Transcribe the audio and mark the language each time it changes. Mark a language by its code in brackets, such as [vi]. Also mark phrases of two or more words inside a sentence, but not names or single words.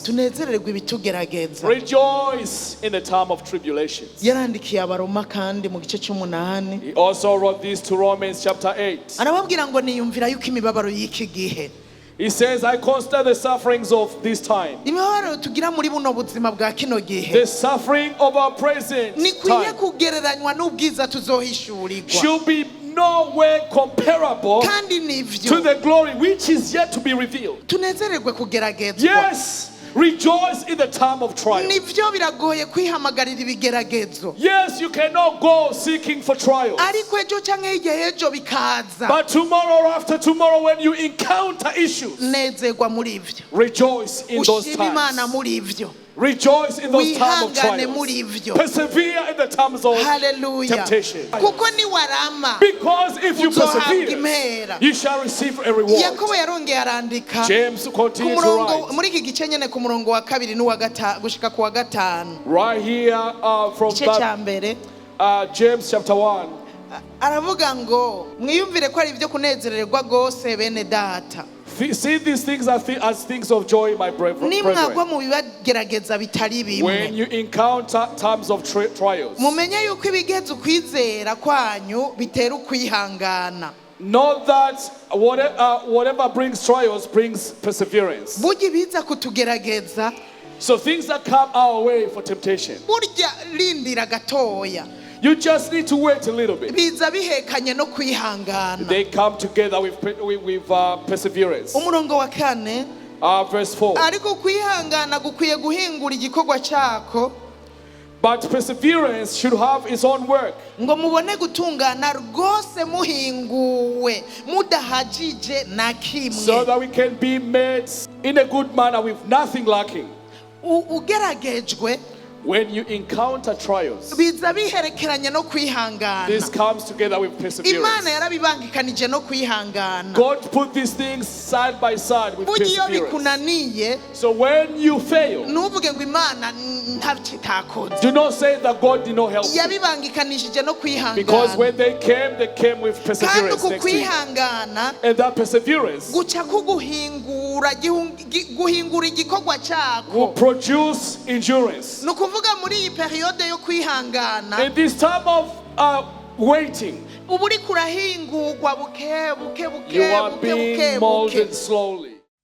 [rn] tunezererwe ibitugerageza. [en] Rejoice in the time of tribulations. [rn] Yarandikiye abaroma kandi mu gice cy'umunani. [en] He also wrote this to Romans chapter 8. [rn] Arababwira ngo niyumvira yuko imibabaro y'iki gihe. [en] He says, I consider the sufferings of this time. [rn] Imibabaro tugira muri buno buzima bwa kino gihe. [en] The suffering of our present [rn] Nikwiye [en] time [rn] kugereranywa n'ubwiza tuzohishurirwa. [en] should be no way comparable [rn] Kandi [en] to [rn] nivyo. [en] the glory which is yet to be revealed. [rn] Tunezererwe kugeragezwa. [en] Yes, rejoice in the time of trial. [rn] Nivyo biragoye kwihamagarira ibigeragezo. [en] Yes, you cannot go seeking for trials. [rn] Ariko ejo canke hirya y'ejo bikaza. [en] But tomorrow or after tomorrow, when you encounter issues, [rn] Nezerwa muri ivyo. [en] rejoice in those [rn] Ushima Imana [en] times. [rn] muri ivyo. [en] Rejoice in those times of [rn] Wihangane muri [en] trials. [rn] ivyo. [en] Persevere in the times of [rn] Hallelujah. [en] temptation. [rn] Kuko niwarama [en] Because if you [rn] uzohabwa [en] persevere, [rn] impera. [en] you shall receive a reward. [rn] Yakobo yarongeye arandika [en] James [rn] ku [en] continued to [rn] murongo [en] write. [rn] muri iki gice nyene ku murongo wa kabiri n'uwa gatanu gushika ku wa gatanu. [en] Right here from [rn] Igice ca [en] that, [rn] mbere [en] James chapter 1. [rn] aravuga ngo mwiyumvire ko ari ibyo kunezererwa gose bene data. [en] See these things as things of joy, my brethren. [rn] Nimwagwa mu bibagerageza bitari [en] When [rn] bimwe. [en] you encounter times of trials, [rn] Mumenye yuko ibigeza ukwizera kwanyu bitera ukwihangana. [en] know that whatever brings trials brings perseverance. [rn] Burya ibiza kutugerageza [en] So things that come our way for temptation, [rn] burya rindira gatoya. [en] you just need to wait a little bit. [rn] Biza bihekanye no kwihangana. [en] They come together with perseverance. [rn] Umurongo wa kane [en] Verse 4. [rn] ariko kwihangana gukwiye guhingura igikorwa cyako [en] But perseverance should have its own work, [rn] ngo mubone gutungana rwose muhinguwe mudahagije na [en] so [rn] kimwe. [en] that we can be made in a good manner with nothing lacking. [rn] Ugeragejwe [en] When you encounter trials, [rn] biza biherekeranye no kwihangana. [en] this comes together with [rn] Imana [en] perseverance. [rn] yarabibangikanije no kwihangana. [en] God put these things side by side with [rn] Burya iyo [en] perseverance. [rn] bikunaniye [en] So when you fail, [rn] nuvuge ngo Imana ntabyo itakoze. [en] do not say that God did not help you. [rn] Yabibangikanishije no [en] Because [rn] kwihangana. [en] when they came with [rn] Kandi [en] perseverance [rn] uku [en] next to it. [rn] kwihangana [en] And that perseverance [rn] guca kuguhingura guhingura igikorwa [en] will [rn] cyako. [en] produce endurance. [rn] Ni ukuvuga muri iyi periode yo kwihangana [en] In this time of waiting, [rn] uba uri kurahingurwa buke buke buke [en] you are [rn] buke [en] being [rn] buke buke. [en] molded slowly.